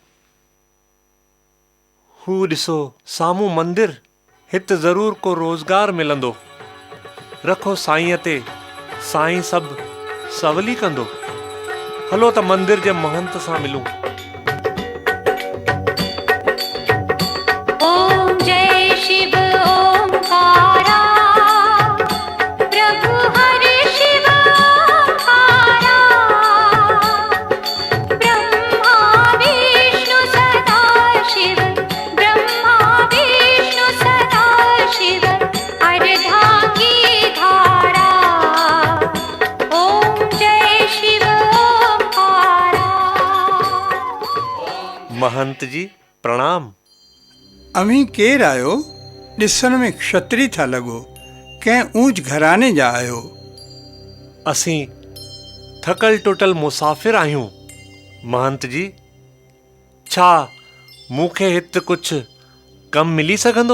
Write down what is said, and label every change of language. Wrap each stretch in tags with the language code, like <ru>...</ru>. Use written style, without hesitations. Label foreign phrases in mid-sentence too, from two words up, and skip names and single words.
<sd>हू ॾिसो साम्हूं मंदिर। हिते ज़रूर को रोज़गार मिलंदो। रखो साईंअ ते, साईं सभु सवली कंदो। हलो त मंदिर जे महंत सां मिलूं।</sd> <hi>ओम जय शिव ओंकारा, प्रभु हरि शिव ओंकारा, ब्रह्मा विष्णु सदा शिव, ब्रह्मा विष्णु सदा शिव, अर्धांगी धारा। ओम जय शिव ओंकारा।</hi> <sd>महंत जी प्रणाम। अमीं केरु आहियो? ॾिसण में क्षत्री था लॻो। कंहिं ऊंच घराने जा आहियो? असीं थकल टुटल मुसाफ़िर आहियूं महंत जी। छा मूंखे हिते कुझु कमु मिली सघंदो?</sd>